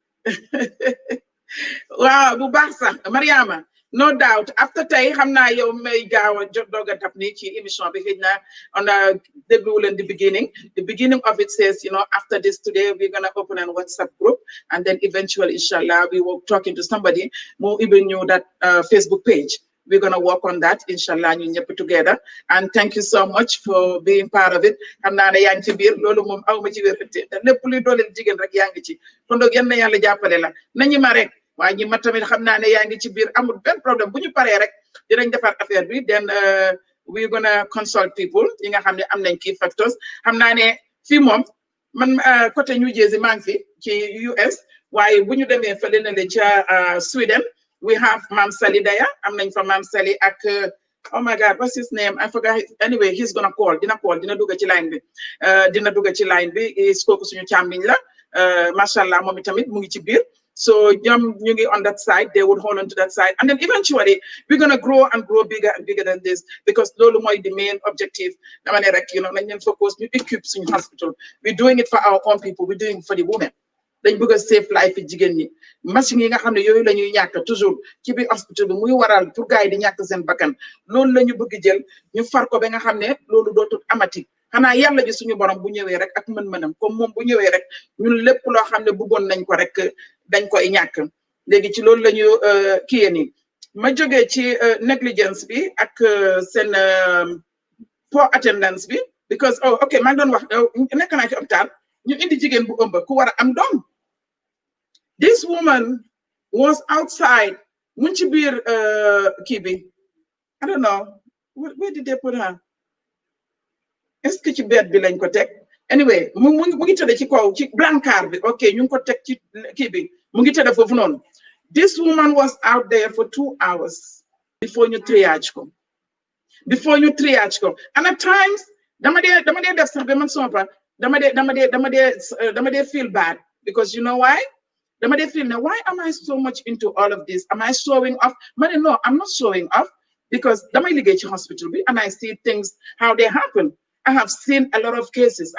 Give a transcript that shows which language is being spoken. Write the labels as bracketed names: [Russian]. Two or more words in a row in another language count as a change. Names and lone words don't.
[Wolof] waaw bu baax sax Mariama [English] no doubt after [Wolof] tey xam naa yow may gaaw a jot doog a dab ni ci émission bi xëy na [French] on a [Wolof] dégluwul leen [English] the beginning of it says after this today we're gonna open a WhatsApp group and then eventually inshallah we will talking to somebody more even knew that Facebook page we're gonna work on that inshallah [Wolof] ñu ñëpp [English] together and thank you so much for being part of it [Wolof] xam naa ne yaa ngi ci biir loolu moom aw ma ci wérante te lépp luy dooleel jigéen rek yaa ngi ci kon donc yal na yàlla jàppale la nañu ma rek waaye ñi ma tamit xam naa ne yaa ngi ci biir amul benn problème bu ñu paree rek dinañ defar affaire bi [English] then we gonna consult people [Wolof] yi nga xam ne am nañ [English] key factors [Wolof] xam naa ne fii moom man côté New Jersey maa ngi fi ci US waaye bu ñu demee fële na le ca Sweden [English] we have [Wolof] Mam Sali Daya am nañ fa Mam Sali ak [English] oh my God what's his name I forgot anyway he's gonna call [Wolof] dina dugg ci line bi dina dugg ci line bi kooku suñu càmmiñ la macha allah moom itamit mu ngi ci biir [English] so [Wolof] ñoom ñu ngi [English] on that side they would hold on to that side and then eventually we're gonna grow and grow bigger and bigger than this because [Wolof] loolu mooy [English] the main objective [Wolof] dama ne rek nañ leen focus ñu equip suñu [English] hospital we're doing it for our own people we're doing it for the women [Wolof] dañ bëgg a [English] save life [Wolof] yi jigéen ñi machine yi nga xam ne yooyu la ñuy ñàkk toujours ci biir hospital bi muy waral pour gars yi di ñàkk seen bakkan loolu la ñu bëgg jël ñu far ko ba nga xam ne loolu dootul amati xanaa yàlla ji suñu borom bu ñëwee rek ak mën-mënam comme moom bu ñëwee rek ñun lépp loo xam ne bëggoon nañ ko rek dañ koy ñàkk léegi ci loolu la ñu kiyee nii ma jógee ci négligence bi ak seen [English] poor attendance [Wolof] bi [English] because oh ok [Wolof] maa ngi doon wax nekk naa ci hôpital ñu indi jigéen bu ëmb ku war a am doom [English] this woman was outside [Wolof] mun ci biir kii bi [English] I don't know where did they put her [French] est-ce que [Wolof] ci bed bi lañ ko teg anyway mu ngi tëdd ci kaw ci brancard bi ok ñu ngi ko teg ci kii bi mu ngi tëdd foofu noonu [English] this woman was out there for 2 hours before [Wolof] ñu triage ko [English] and at times [Wolof] dama dee def sax ba man sompa dama dee [English] feel bad because you know why [Wolof] dama dee feel ne [English] why am I so much into all of this am I showing off no I'm not showing off because [Wolof] damay liggéey ci hospital bi [English] and I see things how they happen I have seen a lot of cases.